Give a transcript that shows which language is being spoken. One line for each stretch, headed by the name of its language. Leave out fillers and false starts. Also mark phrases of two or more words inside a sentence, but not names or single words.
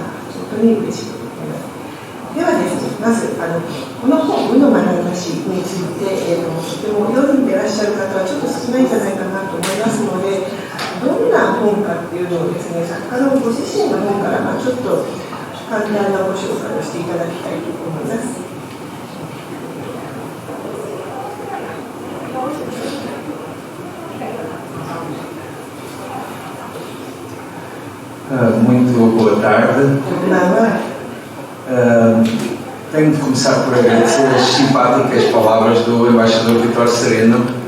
Japanese: 本当に嬉しく思います。ではですね、まずこの本、無の眼差しについて、とても読んでいらっしゃる方はちょっと少ないんじゃないかなと思いますので、どんな本かっていうのをですね、作家のご自身の本からちょっと簡単なご紹介をしていただきたいと思います。
Portuguese: Muito boa tarde. Tenho de começar por agradecer as simpáticas palavras do embaixador Vitor Sereno.